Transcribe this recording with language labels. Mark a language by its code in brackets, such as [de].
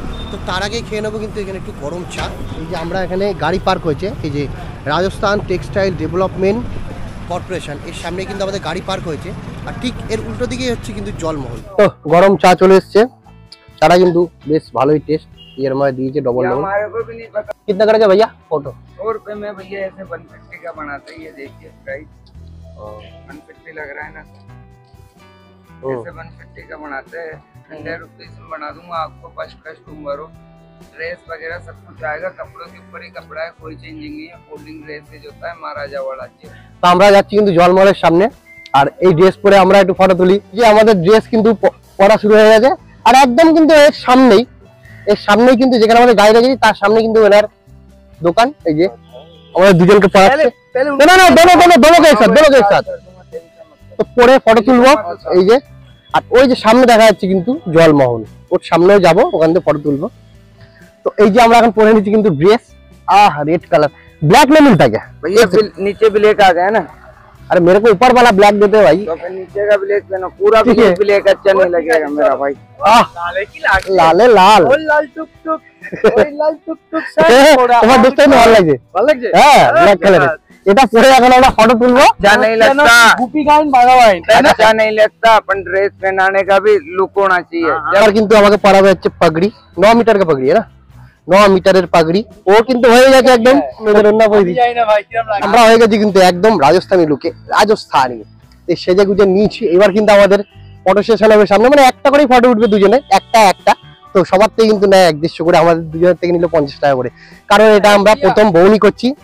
[bn] তো তার আগে খেয়ে নেবো কিন্তু এখানে একটু গরম চা। এই যে আমরা এখানে গাড়ি পার্ক হয়েছে, এই যে রাজস্থান টেক্সটাইল ডেভেলপমেন্ট কর্পোরেশন, এর সামনে কিন্তু আমাদের গাড়ি পার্ক হয়েছে, আর ঠিক এর উল্টো দিকেই হচ্ছে কিন্তু জলমহল। তো গরম চা চলে এসছে, চাটা কিন্তু বেশ ভালোই টেস্ট। এর মধ্যে দিয়েছে ডবল ডবল। [hi] कितना करेगा भैया फोटो? 100 रुपए में भैया ऐसे 150 का बनाते हैं, ये देखिए प्राइस 150 लग रहा है ना, ऐसे 150 का बनाते हैं। 100 रुपीज में बना दूंगा आपको, फर्स्ट कस्टमर हो, ड्रेस वगैरह सब कुछ आएगा, कपड़ों के ऊपर ही कपड़ा है, कोई चेंजिंग नहीं है। फोल्डिंग ड्रेस जो होता है महाराजा वाला चाहिए। [bn] তো আমরা যাচ্ছি কিন্তু জলমহলের সামনে, আর এই ড্রেস পরে আমরা একটু ফটো তুলি। যে আমাদের ড্রেস কিন্তু পরা শুরু হয়ে গেছে, আর একদম কিন্তু এর সামনেই কিন্তু যেখানে আমাদের গাড়ি রেখেছি তার সামনে কিন্তু এনার দোকান। এই যে আমাদের দুজনকে পড়াচ্ছে, না না [hi] দোনো সাথ। [bn] তো পরে ফটো তুলবো এই যে, আর ওই যে সামনে দেখা যাচ্ছে কিন্তু জলমহল, ওর সামনেও যাবো, ওখান থেকে ফটো তুলবো। তো এই যে আমরা এখন পরে নিচ্ছি কিন্তু ड्रेस, [hi] रेड कलर ब्लैक में मिलता है क्या? भैया नीचे ब्लैक आ गया ना, अरे मेरे को ऊपर वाला ब्लैक देते भाई। तो फिर नीचे का ब्लैक पहनो, पूरा ब्लैक अच्छा नहीं लगेगा मेरा भाई। लाले लाल लाल टुक टुक [bn] লাল টুকটুক তোমার দেখতে ভালো লাগছে? ভালো লাগছে? হ্যাঁ ব্ল্যাক কালারের। এটা পরে এখন আমরা ফটো তুলবো। [hi] अच्छा नहीं लगता, [bn] গুপি গাইন বাঘা বাইন। [hi] अच्छा नहीं लगता, अपन ड्रेस पहनाने का भी लुक होना चाहिए। [bn] আর কিন্তু আমাকে পরাবে হচ্ছে পাগড়ি, 9 মিটার का পাগড়ি है ना, 9 মিটারের পাগড়ি। ও কিন্তু হয়ে গেছে একদম মেরুন্না পরি। যাই না ভাই কিরম লাগে। আমরা হয়ে গেছি কিন্তু একদম রাজস্থানী লুকে, রাজস্থানী। এই সেজে গুজে নিয়েছি। এবার কিন্তু আমাদের ফটো সেশন হবে সামনে, মানে একটা করেই ফটো উঠবে দুজনে, একটা তো সবার থেকে কিন্তু নেয় 150 করে, আমাদের দুজনের থেকে নিলে 50 টাকা করে, কারণ এটা আমরা প্রথম বউনি করছি।